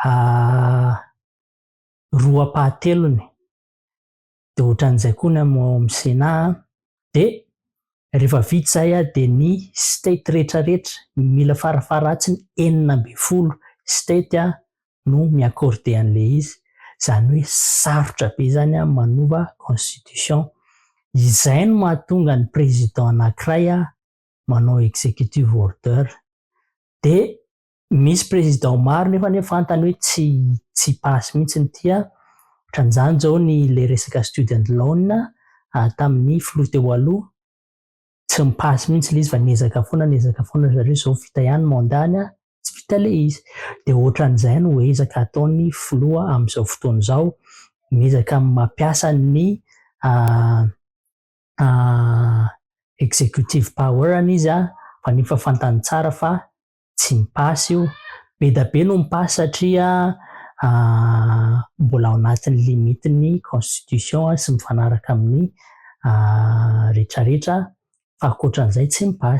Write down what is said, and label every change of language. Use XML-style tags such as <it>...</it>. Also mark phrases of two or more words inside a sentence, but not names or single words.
<mg>roapahatelony de ohatran'izay koa ny amin'ny Sénat de rehefa vita zay de ny state rehetrarehetra mila farafaratsiny 40 state no miakorde an'le izy, zany hoe sarotra be zany manova constitution. Izay no mahatonga ny président anankiray manao executive order. De misy président maro nefa fantany hoe tsy passe mihitsy ny tia, ohatran'izany zao le resaka</mg> <en>student loan</en> <mg>tamin'ny filoha teo aloha tsy mipasy mihitsy le izy fa nezaka foana zareo zao vita ihany mandany tsy vita le izy. De ohatran'izay no ezaka ataony filoha amin'izao fotoana zao, miezaka mampiasa ny</mg> <en>executive power</en> <mg>izy fa nefa fantany tsara fa tsy mipasy io, be da be no mipasy satria mbola ao anatin'ny limitiny constitution sy mifanaraka amin'ny rehetrarehetra fa ankoatran'izay tsy mipasy.</mg>